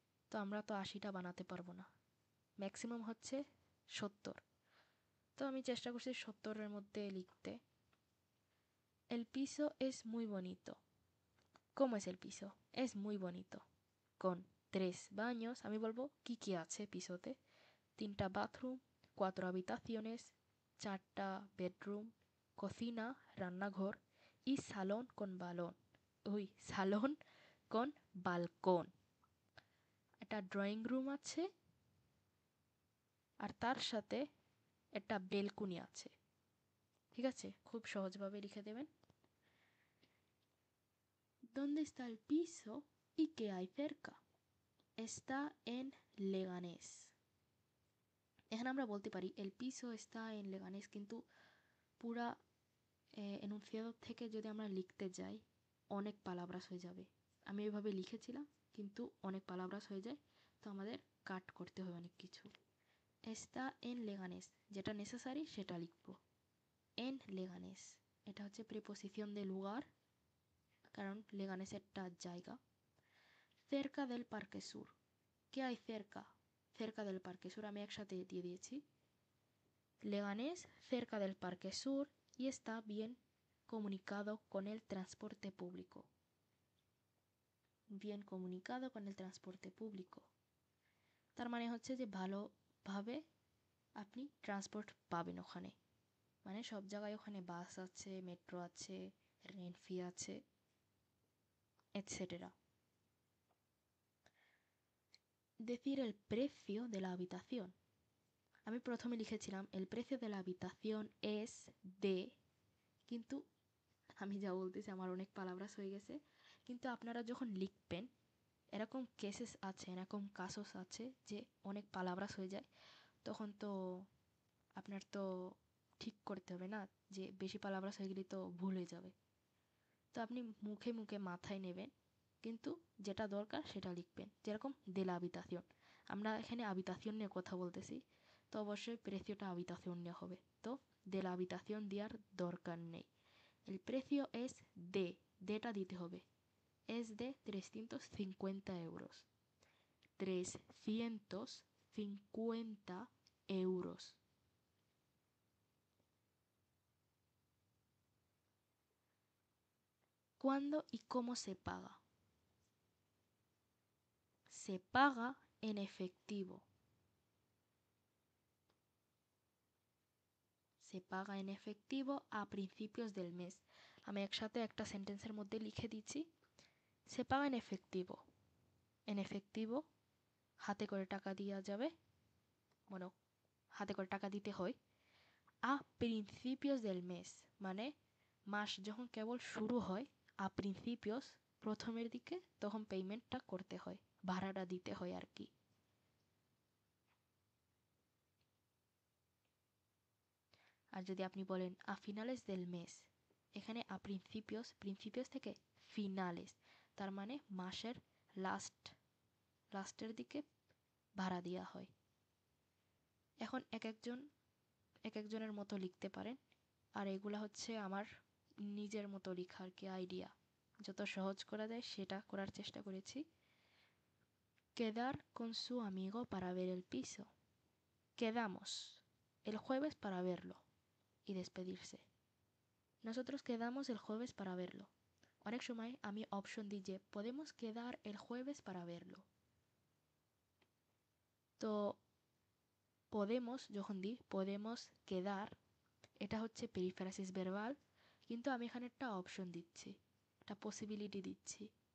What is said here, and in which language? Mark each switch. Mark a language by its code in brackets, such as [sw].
[bn] তো আমরা তো ৮০টা বানাতে পারবো না, ম্যাক্সিমাম হচ্ছে ৭০। তো আমি চেষ্টা করছি ৭০-এর মধ্যে লিখতে। [es] El piso es muy bonito. ¿Cómo es el piso? Es muy bonito. Con 3 baños, [bn] আমি বলবো কি কি আছে পিসোতে। 3টা বাথরুম, [es] 4 habitaciones, [bn] 4টা বেডরুম, [es] cocina, [bn] রান্নাঘর, [es] y salón con balón. ওই salón con balcón. [bn] একটা ড্রয়িং রুম আছে আর তার সাথে একটা বেলকুনি আছে। ঠিক আছে, খুব সহজভাবে লিখে দেবেন। [es] ¿Dónde está el piso y qué hay cerca? Está en Leganés. [bn] এখানে আমরা বলতে পারি [es] el piso está en Leganés, [bn] কিন্তু পুরা এনুন্সিয়াদো থেকে যদি আমরা লিখতে যাই অনেক পালাব্রাস হয়ে যাবে। আমি এভাবে লিখেছিলাম কিন্তু অনেক পালাব্রাস হয়ে যায়, তো আমাদের কাট করতে হয় অনেক কিছু। [es] está en Leganés, [bn] যেটা নেসেসারি সেটা লিখব। [es] en Leganés [bn] এটা হচ্ছে প্রিপোজিশন de lugar, কারণ লেগানেস একটা জায়গা। [es] cerca del Parque Sur. ¿Qué hay cerca? Cerca del Parque Sur [bn] আমি একসাথে দিয়ে দিয়েছি। [es] Leganés cerca del Parque Sur y está bien comunicado con el transporte público. Bien comunicado con el transporte público. [bn] তার মানে হচ্ছে যে ভালোভাবে আপনি ট্রান্সপোর্ট পাবেন ওখানে, মানে সব জায়গায় ওখানে বাস আছে, মেট্রো আছে, রেনফি আছে, etcétera. [es] Decir el precio de la habitación. [bn] আমি প্রথমে লিখেছিলাম [es] el precio de la habitación es de, [bn] কিন্তু আমি যা বলতেছি আমার অনেক পালাব্রাস হয়ে গেছে। কিন্তু আপনারা যখন লিখবেন এরকম কেসেস আছে, এরকম কাসস আছে যে অনেক পালাব্রাস হয়ে যায়, তখন তো আপনার তো ঠিক করতে হবে না, যে বেশি পালাব্রাস হয়ে গেলে তো ভুল হয়ে যাবে। তো আপনি মুখে মুখে মাথায় নেবেন, কিন্তু যেটা দরকার সেটা লিখবেন। যেরকম [es] de la habitación, [bn] আমরা এখানে habitación নিয়ে কথা বলতেছি, তো অবশ্যই প্রেসিওটা habitación নিয়ে হবে। তো [es] de la habitación [bn] দেওয়ার দরকার নেই। [es] el precio es de, [bn] দেটা দিতে হবে। [es] es de 350 euros. 350 euros. ¿Cuándo y cómo se paga? Se paga en efectivo. Se paga en efectivo a principios del mes. [bn] আমি একসাথে একটা সেন্টেন্সের মধ্যে লিখে দিচ্ছি। [es] Se paga en efectivo. En efectivo [bn] হাতে করে টাকা দেওয়া যাবে, মানে হাতে করে টাকা দিতে হয়। [es] a principios del mes [bn] মানে মাস যখন কেবল শুরু হয়, [es] a principios [bn] প্রথমের দিকে, তখন পেমেন্টটা করতে হয়, ভাড়াটা দিতে হয় আর কি। আর যদি আপনি বলেন [es] a finales del mes, [bn] এখানে [es] a principios, [bn] principios থেকে finales, তার মানে মাসের লাস্টের দিকে ভাড়া দেওয়া হয়। এখন এক একজনের মতো লিখতে পারেন, আর এগুলা হচ্ছে আমার নিজের মতো লেখার কি আইডিয়া, যত সহজ করা যায় সেটা করার চেষ্টা করেছি। [es] Quedar con su amigo para ver el piso. Quedamos el jueves para verlo y despedirse. Nosotros quedamos el jueves para verlo. [bn] অনেক সময় আমি অপশন দিই যে [es] podemos quedar el jueves para verlo. [bn] তো podemos যখন দিই [es] podemos quedar, [bn] এটা হচ্ছে পেরিফ্রাসিস ভার্বাল, কিন্তু আমি এখানে একটা অপশন দিচ্ছি, একটা পসিবিলিটি দিচ্ছি।